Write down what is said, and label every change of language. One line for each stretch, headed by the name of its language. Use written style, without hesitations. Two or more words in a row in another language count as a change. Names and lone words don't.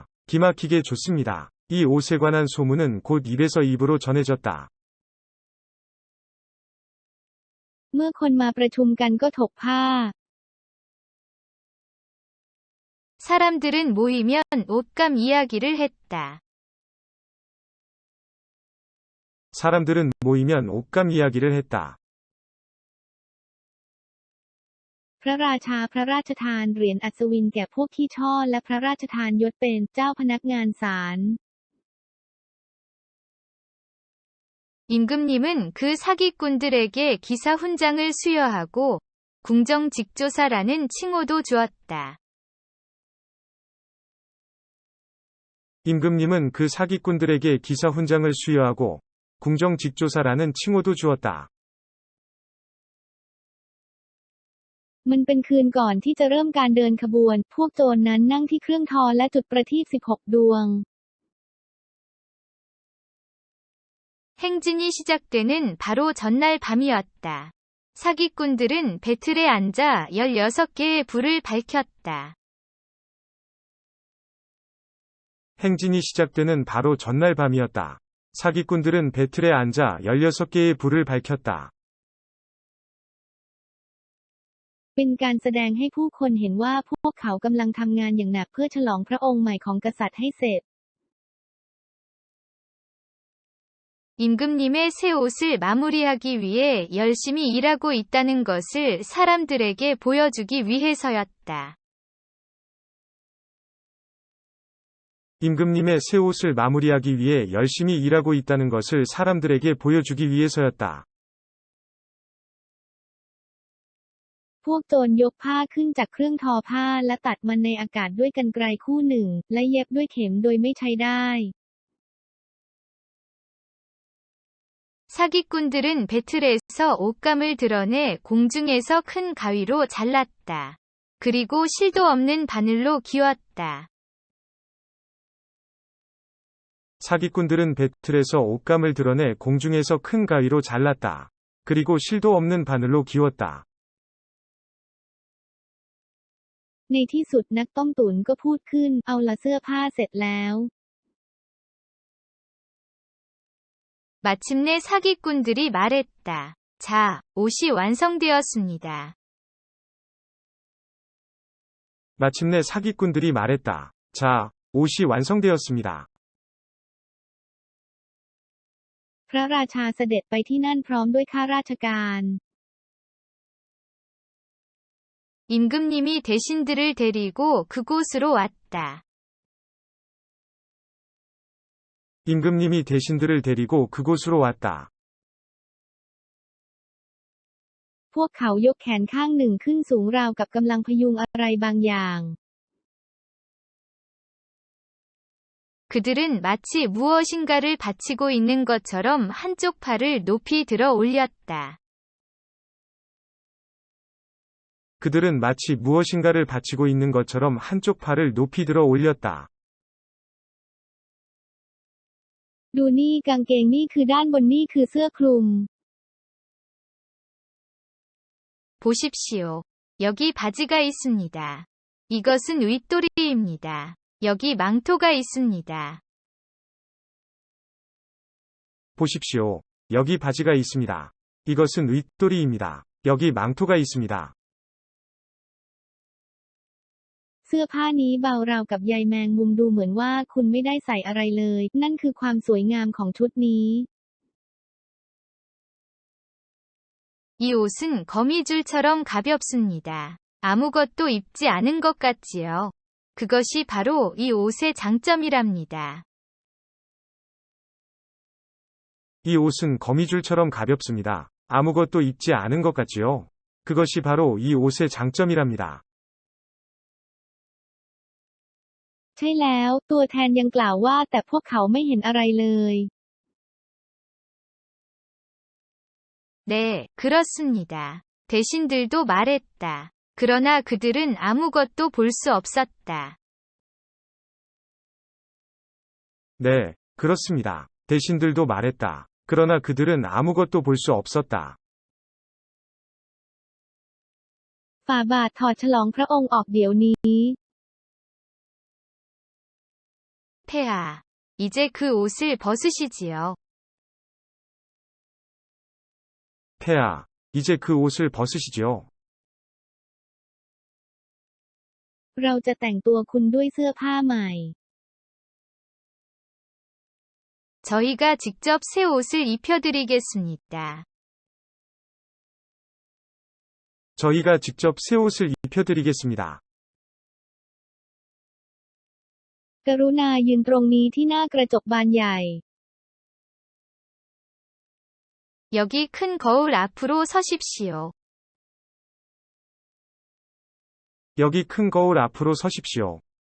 Korean: 기막히게 좋습니다. 이 옷에 관한 소문은 곧 입에서 입으로 전해졌다.
Thai: เมื่อคนมาประชุมกันก็ถกผ้า
Korean: 사람들은 모이면 옷감 이야기를 했다. 사람들은 모이면 옷감 이야기를 했다.
Thai: พระราชาพระราชทานเหรียญอัศวินแก่พวกขี้ช่อและพระราชทานยศเป็นเจ้าพนักงานศาล
Korean: 임금님은 그 사기꾼들에게 기사 훈장을 수여하고 궁정직조사라는 칭호도 주었다. 임금님은 그 사기꾼들에게 기사 훈장을 수여하고 궁정직조사라는 칭호도 주었다.
Thai: มันเป็นคืนก่อนที่จะเริ่มการเดินขบวนพวกโจรนั้นนั่งที่เครื่องทอและจุดประทีป16 ดวง
Korean: 행진이 시작되는 바로 전날 밤이었다. 사기꾼들은 배틀에 앉아 16개의 불을 밝혔다. 행진이 시작되는 바로 전날 밤이었다. 사기꾼들은 배틀에 앉아 16개의 불을 밝혔다.
Thai: เป็นการแสดงให้ผู้คนเห็นว่าพวกเขากำลังทำงานอย่างหนักเพื่อฉลองพระองค์ใหม่ของกษัตริย์ให้เสร็จ
Korean: 임금님의 새 옷을 마무리하기 위해 열심히 일하고 있다는 것을 사람들에게 보여주기 위해서였다. 임금님의 새 옷을 마무리하기 위해 열심히 일하고 있다는 것을 사람들에게 보여주기 위해서였다.
Thai: พวกโจรยกผ้าขึ้นจากเครื่องทอผ้าและตัดมันในอากาศด้วยกรรไกรคู่หนึ่งและเย็บด้วยเข็มโดยไม่ใช้ได้
Korean: 사기꾼들은 배틀에서 옷감을 드러내 공중에서 큰 가위로 잘랐다. 그리고 실도 없는 바늘로 기웠다. 사기꾼들은 배틀에서 옷감을 드러내 공중에서 큰 가위로 잘랐다. 그리고 실도 없는 바늘로 기웠다.
Thai: ในที่สุดนักต้มตุ๋นก็พูดขึ้นเอาละเสื้อผ้าเสร็จแล้ว
Korean: 마침내 사기꾼들이 말했다. 자, 옷이 완성되었습니다. 마침내 사기꾼들이 말했다. 자, 옷이 완성되었습니다.
Thai: พระราชาเสด็จไปที่นั่นพร้อมด้วยข้าราชการ
Korean: 임금님이 대신들을 데리고 그곳으로 왔다. 임금님이 대신들을 데리고 그곳으로 왔다.
Thai: พวกเขายกแขนข้างหนึ่งขึ้นสูงราวกับกำลังพยุงอะไรบางอย่าง
Korean: 그들은 마치 무엇인가를 받치고 있는 것처럼 한쪽 팔을 높이 들어 올렸다. 그들은 마치 무엇인가를 받치고 있는 것처럼 한쪽 팔을 높이 들어 올렸다.
Thai: ดูนี่กางเกงนี่คือด้านบนนี่คือเสื้อคลุม
Korean: 보십시오. 여기 바지가 있습니다. 이것은 윗도리입니다. 여기 망토가 있습니다. 보십시오. 여기 바지가 있습니다. 이것은 윗도리입니다. 여기 망토가 있습니다.
Thai: เสื้อผ้านี้เบาราวกับใยแมงมุมดูเหมือนว่าคุณไม่ได้ใส่อะไรเลยนั่นคือความสวยงามของชุดนี้
Korean: 이 옷은 거미줄처럼 가볍습니다. 아무것도 입지 않은 것 같지요. 그것이 바로 이 옷의 장점이랍니다. 이 옷은 거미줄처럼 가볍습니다. 아무것도 입지 않은 것 같지요. 그것이 바로 이 옷의 장점이랍니다.
Thai: ใช่แล้วตัวแทนยังกล่าวว่าแต่พวกเขาไม่เห็นอะไรเลย
Korean: 네, 그렇습니다. 대신들도 말했다. 그러나 그들은 아무것도 볼 수 없었다. 네, 그렇습니다. 대신들도 말했다. 그러나 그들은 아무것도 볼 수 없었다.
Thai: ฝ่าบาทถอดฉลองพระองค์ออกเดี๋ยวนี้
Korean: 폐하, 이제 그 옷을 벗으시지요. 폐하, 이제 그 옷을 벗으시지요.
Thai: เราจะแต่งตัวคุณด้วยเสื้อผ้าใหม่
Korean: 저희가 직접 새 옷을 입혀드리겠습니다. 저희가 직접 새 옷을 입혀드리겠습니다.
Thai: กรุณายืนตรงนี้ที่หน้ากระจกบานใหญ่
Korean: 여기 큰 거울 앞으로 서십시오. 여기 큰 거울 앞으로 서십시오.